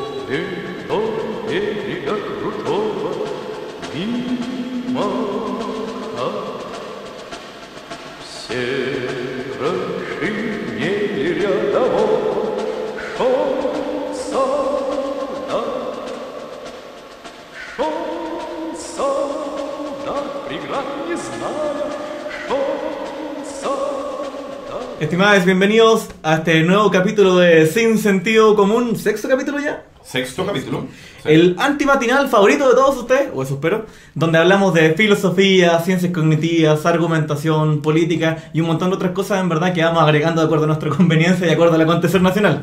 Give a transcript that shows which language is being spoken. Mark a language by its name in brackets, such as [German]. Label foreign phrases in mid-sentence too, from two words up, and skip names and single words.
[Russian] вдоль берега крутого мимо все расширение рядового шел солдат, преград не зная, шел солдат. [Spanish] Estimados, bienvenidos a este nuevo capítulo de Sin Sentido Común. ¿Sexto capítulo ya? Sexto capítulo. Sí. El antimatinal favorito de todos ustedes, o eso espero, donde hablamos de filosofía, ciencias cognitivas, argumentación, política y un montón de otras cosas en verdad que vamos agregando de acuerdo a nuestra conveniencia y de acuerdo al acontecer nacional.